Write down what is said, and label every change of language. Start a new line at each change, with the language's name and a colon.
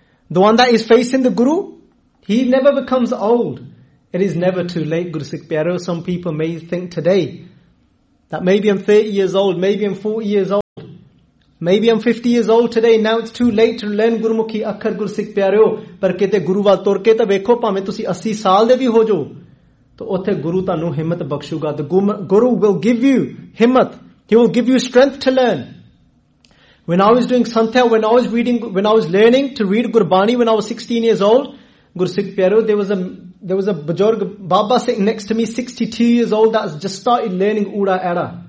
English: The one that is facing the Guru, he never becomes old. It is never too late, Gursikh Pyareo. Some people may think today That maybe I'm 30 years old, maybe I'm 40 years old, maybe I'm 50 years old today, now it's too late to learn Gurmukhi Akhar Gur Sikh Pyareo.
Punjabi: ਪਰ ਕਹਿੰਦੇ ਗੁਰੂ ਵੱਲ ਤੁਰ ਕੇ ਤਾਂ ਵੇਖੋ ਭਾਵੇਂ ਤੁਸੀਂ 80 ਸਾਲ ਦੇ ਵੀ ਹੋ ਜੋ, ਤਾਂ ਉੱਥੇ ਗੁਰੂ ਤੁਹਾਨੂੰ ਹਿੰਮਤ ਬਖ਼ਸ਼ੂਗਾ.
English: The Guru will give you himmat, he will give you strength to learn. When I was doing Santhya, when I was reading, when I was learning to read Gurbani when I was 16 years old, Gur Sikh Pyareo, there was a Bajorg Baba sitting next to me, 62 years old, that has just started learning Ura Era.